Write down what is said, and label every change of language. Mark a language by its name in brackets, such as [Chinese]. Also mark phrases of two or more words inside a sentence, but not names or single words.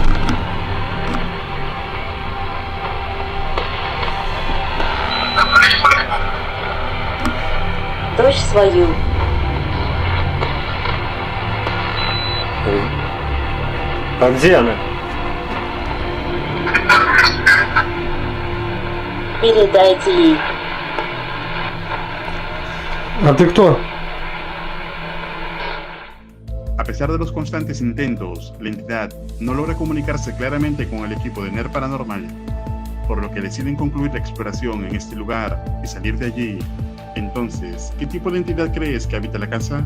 [Russian] Дочь свою. А где она? Передайте ей. А ты кто? [Spanish] A pesar de los constantes intentos, la entidad no logra comunicarse claramente con el equipo de NER Paranormal, por lo que deciden concluir la exploración en este lugar y salir de allí. Entonces, ¿qué tipo de entidad crees que habita la casa?